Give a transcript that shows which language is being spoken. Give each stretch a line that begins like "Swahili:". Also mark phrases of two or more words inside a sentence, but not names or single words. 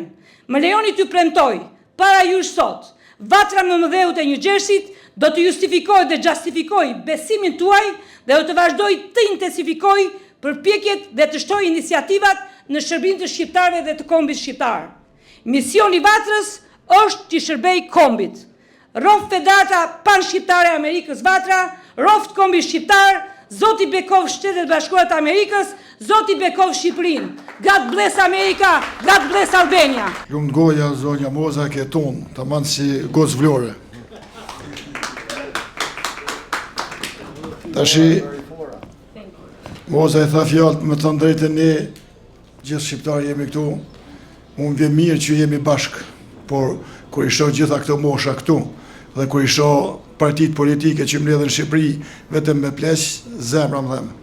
Albanian: Më lejoni t'ju premtoj para jush sot, Vatra më mëdheut e New Jersey do të justifikoj dhe justifikoj besimin tuaj dhe do të vazhdoj të intensifikoj përpjekjet dhe të shtoj iniciativat në shërbim të shqiptarëve dhe të kombit shqiptar. Misioni Vatrës është të shërbej kombit. Roft Federata Pan-Shqiptare e Amerikës Vatra, roft kombi shqiptar, Zoti bekov Shtetet Bashkuara të Amerikës, Zoti bekov Shqipërinë.
English: God bless America, God bless Albania.
Albanian: Lumt goja zonja Moza ke ton, tamam si gocë vlore. Tashi Moza e tha fjalët me të drejtën ne gjithë shqiptarë jemi këtu. Unë vjen mirë që jemi bashkë, por kur i shoh gjitha këto mosha këtu dhe kur i shoh partitë politike që mbledhen në Shqipëri vetëm me pleq, zemra më dhem.